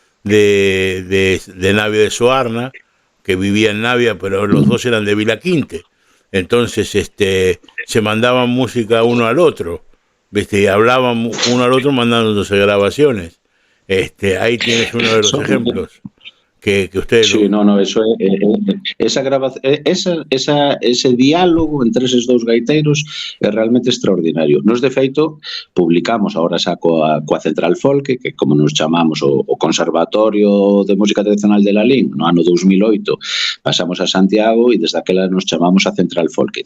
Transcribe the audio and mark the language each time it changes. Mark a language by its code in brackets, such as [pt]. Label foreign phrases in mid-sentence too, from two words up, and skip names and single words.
[es] de Navia de Soarna, que vivía en Navia, pero los dos eran de Vilaquinte, entonces se mandaban música uno al otro, ¿viste? Y hablaban uno al otro mandándose grabaciones. Ahí tienes uno de los ejemplos que ustedes... Sí, eso ese diálogo entre esos [gl] dous gaiteiros é realmente extraordinario. Nos, de feito, publicamos agora xa coa Central Folk, que como nos chamamos o Conservatorio de Música Tradicional de Lalín, no ano 2008 pasamos a Santiago e desde aquela nos chamamos a Central Folk.